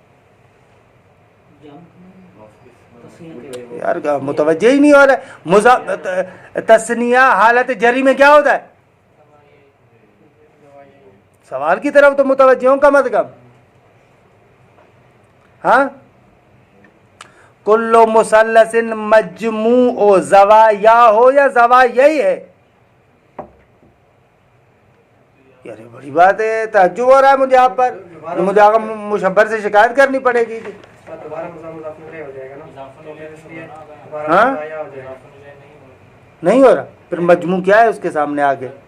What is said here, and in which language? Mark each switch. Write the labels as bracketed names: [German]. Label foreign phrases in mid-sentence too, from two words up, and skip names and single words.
[Urdu] یار متوجہ ہی نہیں ہو رہا ہے. تثنیہ حالت جری میں کیا ہوتا ہے؟ سوال کی طرف تو متوجہ ہوں کم از کم. ہاں [Arabic] کل مثلث مجموع زوایا [Urdu] ہو یا زوایا ہی ہے؟ یار بڑی بات ہے, تعجب ہو رہا ہے مجھے آپ پر. مجھے آگے مشبر سے شکایت کرنی پڑے گی. ہاں نہیں ہو رہا, پھر مجموع کیا ہے اس کے سامنے آگے؟